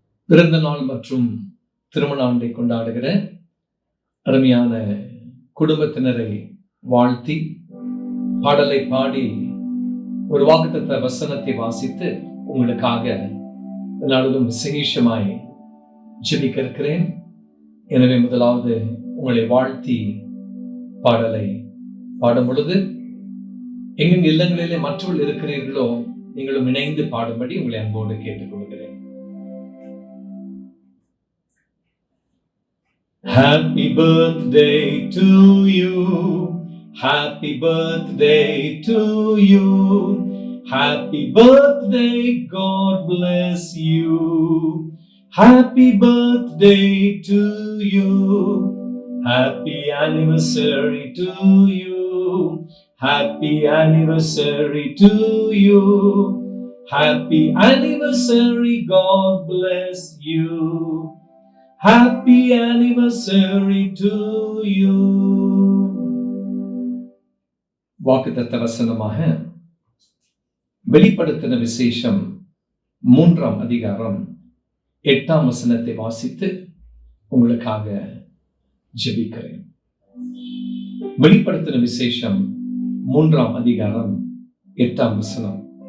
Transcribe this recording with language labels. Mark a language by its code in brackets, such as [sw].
[ta] பிறந்த நாள் மற்றும் திருமண ஆண்டை கொண்டாடுகிற அருமையான குடும்பத்தினரை வாழ்த்தி பாடலை பாடி ஒரு வாக்குத்தத்த வசனத்தை வாசித்து உங்களுக்காக நாளும் விசேஷமாய் ஜெபிக்க இருக்கிறேன். எனவே முதலாவது உங்களை வாழ்த்தி பாடலை பாடும் பொழுது எங்கள் இல்லங்களிலே மற்றவர்கள் இருக்கிறீர்களோ நீங்களும் இணைந்து பாடும்படி உங்களை அன்போடு கேட்டுக்கொள்கிறேன். [en] Happy birthday to you, happy birthday to you, happy birthday, God bless you, happy birthday to you, happy anniversary to you, happy anniversary to you, happy anniversary, God bless you, happy anniversary to you. [ta] வாக்குத்தத்த வசனமாக வெளிப்படுத்தின விசேஷம் 3ஆம் அதிகாரம் 8ஆம் வசனத்தை வாசித்து உங்களுக்காக ஜெபிக்கிறேன். வெளிப்படுத்தின விசேஷம் 3ஆம் அதிகாரம் 8ஆம் வசனம்.